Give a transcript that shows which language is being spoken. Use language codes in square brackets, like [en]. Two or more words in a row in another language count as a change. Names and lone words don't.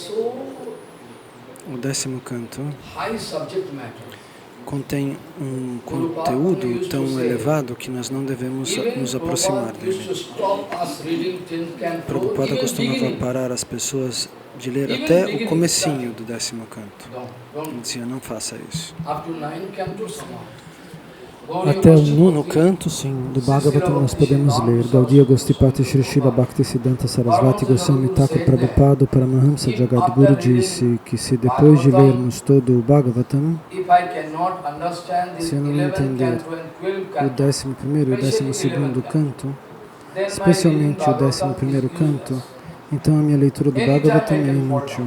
[pt] O 10º canto contém um conteúdo tão elevado que nós não devemos nos aproximar dele. Prabhupada costumava parar as pessoas de ler até o comecinho do 10º canto. Ele dizia, não faça isso. Até o 9º canto, sim, do Bhagavatam nós podemos ler. Gaudiya Gostipati Shri Srila Bhaktisiddhanta Sarasvati Goswami Thakur Prabhupada Paramahamsa Jagadguru disse que se depois de lermos todo o Bhagavatam, se eu não entender o 11º e o 12º canto, especialmente o 11º canto, então a minha leitura do Bhagavatam é inútil.